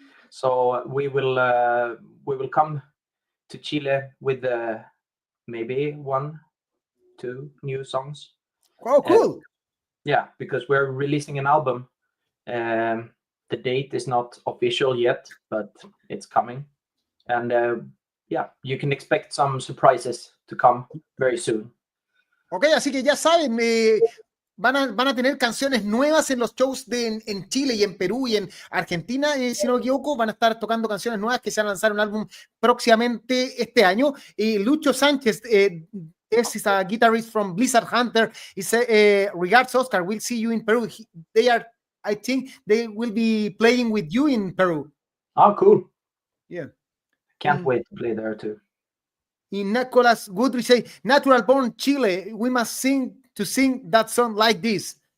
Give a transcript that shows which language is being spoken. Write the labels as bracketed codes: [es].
[en] So we will come to Chile with maybe 1-2 new songs. Oh, cool. Because we're releasing an album. The date is not official yet, but it's coming. And you can expect some surprises to come very soon. [es] Ok, así que ya saben, van a tener canciones nuevas en los shows en Chile y en Perú y en Argentina, si no me equivoco, van a estar tocando canciones nuevas que se van a lanzar un álbum próximamente este año. [en] Y Lucho Sánchez, is a guitarist from Blizzard Hunter. He said, regards, Oskar, we'll see you in Peru. I think they will be playing with you in Peru. Oh, cool. Yeah. Can't wait to play there too. In Nicolas Guthrie say, Natural Born Chile, we must sing that song like this.